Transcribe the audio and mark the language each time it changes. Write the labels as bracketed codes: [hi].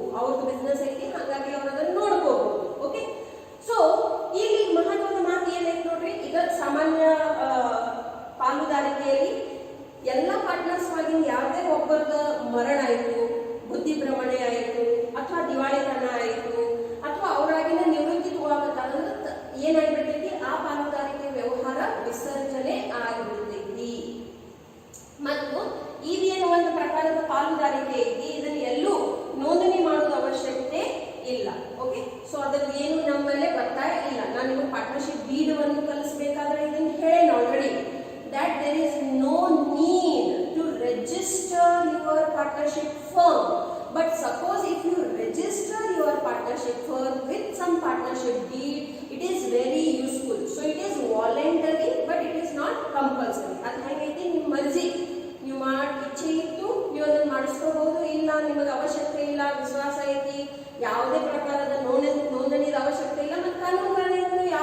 [kn] ಅವ್ರದ್ದು ಬಿಸ್ನೆಸ್ ಐತಿ, ಹಾಗಾಗಿ ಅವ್ರು ಅದನ್ನು ನೋಡ್ಕೋಬಹುದು. ಓಕೆ, ಸೊ ಇಲ್ಲಿ ಮಹತ್ವದ ಮಾತು ಏನೈತಿ ನೋಡ್ರಿ, ಈಗ ಸಾಮಾನ್ಯ ಪಾಲುದಾರಿಕೆಯಲ್ಲಿ ಎಲ್ಲ ಪಾರ್ಟ್ನರ್ಸ್ ಆಗಿನ ಯಾವುದೇ ಒಬ್ಬರದ ಮರಣ ಆಯಿತು, ಬುದ್ಧಿಭ್ರಮಣೆ ಆಯಿತು, ಅಥವಾ ದಿವಾಳಿತನ ಆಯಿತು, ಅಥವಾ ಅವರಾಗಿನ ನಿವೃತ್ತಿ ತಗೊಳಕತ್ತಾರಂದ್ರೆ ಏನಾಗ್ಬಿಡ್ತೈತಿ, ಆ ಪಾಲುದಾರಿಕೆ ವ್ಯವಹಾರ ವಿಸರ್ಜನೆ ಆಗಿಬಿಡ್ತೈತಿ. ಮತ್ತು ಇದೇನು ಒಂದು ಪ್ರಕಾರದ ಪಾಲುದಾರಿಕೆ ಐತಿ, ಇದನ್ನು ಎಲ್ಲೂ ನೋಂದಣಿ ಮಾಡೋದು ಅವಶ್ಯಕತೆ ಇಲ್ಲ. ಓಕೆ, ಸೊ ಅದ್ರಲ್ಲಿ ಏನು ನಮ್ಮ ಮೇಲೆ ಒತ್ತಾಯ ಇಲ್ಲ. ನಾನು ನಿಮಗೆ ಪಾರ್ಟ್ನರ್ಶಿಪ್ ಡೀಡನ್ನು ಕಲಿಸಬೇಕಾದ್ರೆ ಇದನ್ನು ಹೇಳೇನು already, [en] that there is no need to register your partnership firm. But suppose if you register your partnership firm with some partnership deed, it is very useful. So it is voluntary, but it is not compulsory. [kn] ಅದು ಹೆಂಗೈತಿ, ನಿಮ್ಮ ಮರ್ಜಿ, ನೀವು ಇಚ್ಛೆ ಇತ್ತು ನೀವು ಅದನ್ನು ಮಾಡಿಸ್ಕೋಬಹುದು. ಇಲ್ಲ ನಿಮಗೆ ಅವಶ್ಯಕತೆ ಇಲ್ಲ, ವಿಶ್ವಾಸ ಐತಿ, ಯಾವುದೇ ಪ್ರಕಾರದ ನೋಂದಣಿದ ಅವಶ್ಯಕತೆ ಇಲ್ಲ, ಮತ್ತು ಕಾನೂನುಗಳಿಂದ